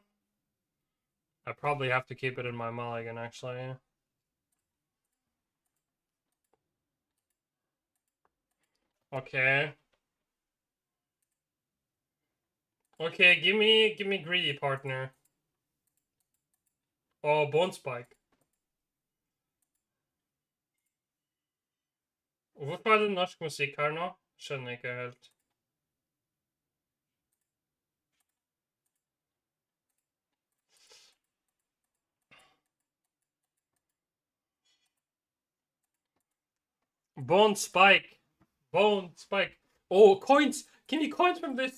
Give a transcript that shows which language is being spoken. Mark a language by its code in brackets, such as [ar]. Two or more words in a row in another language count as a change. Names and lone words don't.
[en] I probably have to keep it in my mulligan, actually. Okay. Okay, give me greedy, partner. Oh, Bone Spike. [no] Hvorfor er det norsk musikk her nå? Skjønner ikke helt. [en] Bone Spike. Bone Spike. Oh, coins! Give me coins from this!